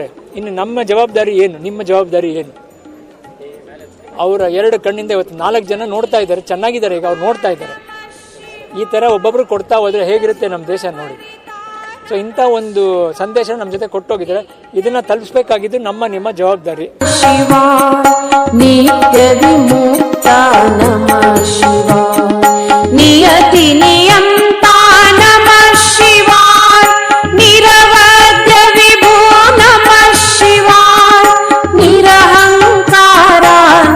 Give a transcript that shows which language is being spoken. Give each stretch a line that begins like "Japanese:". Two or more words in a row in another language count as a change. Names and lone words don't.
Kannada: ಇನ್ನು ನಮ್ಮ ಜವಾಬ್ದಾರಿ ಏನು, ನಿಮ್ಮ ಜವಾಬ್ದಾರಿ ಏನು? ಅವರ 2 ಕಣ್ಣಿಂದ ಇವತ್ತು 4 ಜನ ನೋಡ್ತಾ ಇದ್ದಾರೆ, ಚೆನ್ನಾಗಿದ್ದಾರೆ. ಈಗ ಅವ್ರು ನೋಡ್ತಾ ಇದ್ದಾರೆ. ಈ ಥರ ಒಬ್ಬೊಬ್ರು ಕೊಡ್ತಾ ಹೋದರೆ ಹೇಗಿರುತ್ತೆ ನಮ್ಮ ದೇಶ ನೋಡಿ. ಸೊ ಇಂಥ ಒಂದು ಸಂದೇಶ ನಮ್ಮ ಜೊತೆ ಕೊಟ್ಟೋಗಿದ್ದಾರೆ. ಇದನ್ನ ತಲುಪಿಸಬೇಕಾಗಿದ್ದು ನಿಮ್ಮ ಜವಾಬ್ದಾರಿ.
Sanskrit: ಶಿವ ನಿತ್ಯ ವಿಮುಕ್ತ ನಮಃ ಶಿವ ನಿಯತಿ ನಿಯಂತ ನಮಃ ಶಿವ ನಿರವಧ್ಯ ವಿಭೋ ನಮಃ ಶಿವ ನಿರಹಂಕಾರ